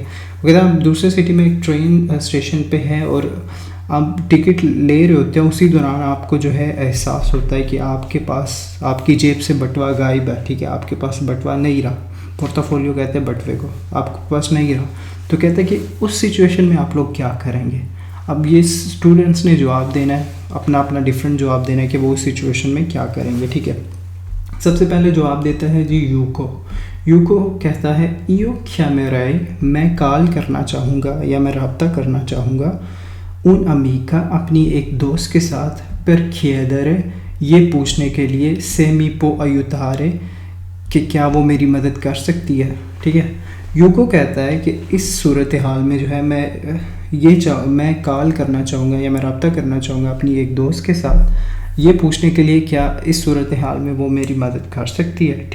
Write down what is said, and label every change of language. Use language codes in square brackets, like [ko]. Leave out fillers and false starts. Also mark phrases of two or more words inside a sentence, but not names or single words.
[ur] اگر آپ دوسرے سٹی میں ایک [en] train station [ur] پہ ہے اور آپ ٹکٹ لے رہے ہوتے ہیں، اسی دوران آپ کو جو ہے احساس ہوتا ہے کہ آپ کے پاس آپ کی جیب سے بٹوا غائب ہے، ٹھیک ہے، آپ کے پاس بٹوا نہیں رہا، پورٹفولیو کہتے ہیں بٹوے کو، آپ کے پاس نہیں رہا. تو کہتے ہیں کہ اس سچویشن میں آپ لوگ کیا کریں گے۔ اب یہ سٹوڈنٹس نے جواب دینا ہے، اپنا اپنا ڈفرنٹ جواب دینا ہے کہ وہ اس سچویشن میں کیا کریں گے، ٹھیک ہے. سب سے پہلے جواب دیتا ہے جی یوکو. یوکو کہتا ہے [it] io chiamerei, [ur] میں کال کرنا چاہوں گا یا میں رابطہ کرنا چاہوں گا [it] un amica، [ur] اپنی ایک دوست کے ساتھ، [it] per chiedere، [ur] یہ پوچھنے کے لیے [it] se mi può aiutare، [ur] کہ کیا وہ میری مدد کر سکتی ہے. ٹھیک ہے. یوکو کہتا ہے کہ اس صورتحال میں جو ہے میں کال کرنا چاہوں گا یا میں رابطہ کرنا چاہوں گا اپنی ایک دوست کے ساتھ، یہ پوچھنے کے لیے کیا اس صورتحال میں وہ میری مدد کر سکتی ہے.